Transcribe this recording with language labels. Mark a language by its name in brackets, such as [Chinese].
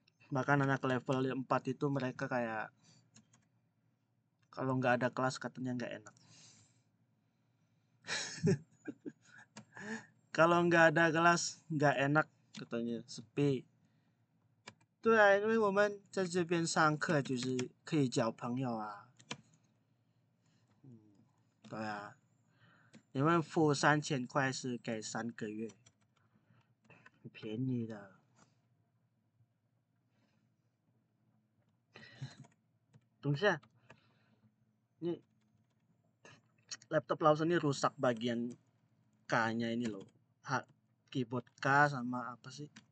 [Indonesian] Bahkan anak level 4 itu mereka kayak kalau nggak ada kelas katanya nggak enak. Kalau nggak ada kelas nggak enak katanya, sepi. [Chinese] 对啊，因为我们在这边上课就是可以交朋友啊。对啊，你们付3000块是给3个月，很便宜的。等下， [Indonesian] ini laptop Lawson ini rusak bagian K-nya ini loh. Keyboard K sama apa sih?